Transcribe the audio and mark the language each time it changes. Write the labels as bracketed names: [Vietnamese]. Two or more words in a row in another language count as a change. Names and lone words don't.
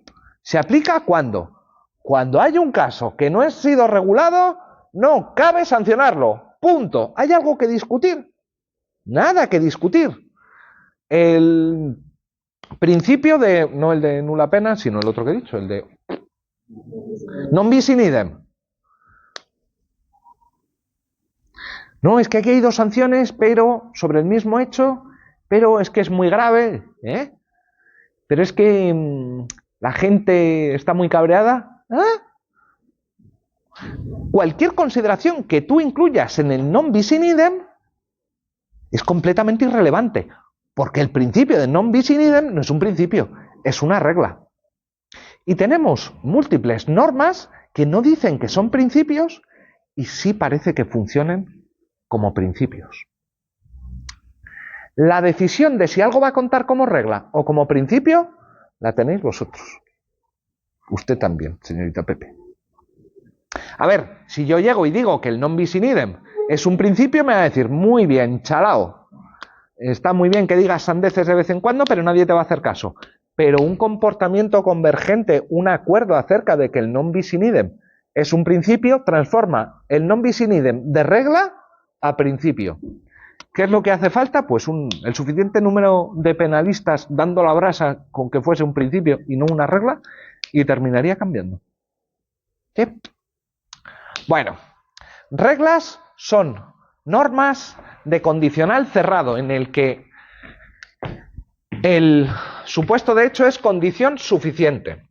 [Spanish] ¿Se aplica cuándo? Cuando hay un caso que no ha sido regulado, no cabe sancionarlo. Punto. ¿Hay algo que discutir? Nada que discutir. El principio de, no el de [Latin] nulla pena, [Spanish] sino el otro que he dicho, el de [Latin] non bis in idem. [Spanish] No, es que aquí hay dos sanciones, pero sobre el mismo hecho, pero es que es muy grave, ¿eh? Pero es que la gente está muy cabreada. Cualquier consideración que tú incluyas en el [Latin] non bis in idem [Spanish] es completamente irrelevante, porque el principio de [Latin] non bis in idem [Spanish] no es un principio, es una regla. Y tenemos múltiples normas que no dicen que son principios y sí parece que funcionen como principios. La decisión de si algo va a contar como regla o como principio la tenéis vosotros. Usted también, señorita Pepe. A ver, si yo llego y digo que el [Latin] non bis in idem [Spanish] es un principio, me va a decir, muy bien, chalao. Está muy bien que digas sandeces de vez en cuando, pero nadie te va a hacer caso. Pero un comportamiento convergente, un acuerdo acerca de que el [Latin] non bis in idem [Spanish] es un principio, transforma el [Latin] non bis in idem [Spanish] de regla a principio. ¿Qué es lo que hace falta? Pues el suficiente número de penalistas dando la brasa con que fuese un principio y no una regla, y terminaría cambiando. ¿Sí? Bueno, reglas son normas de condicional cerrado en el que el supuesto de hecho es condición suficiente.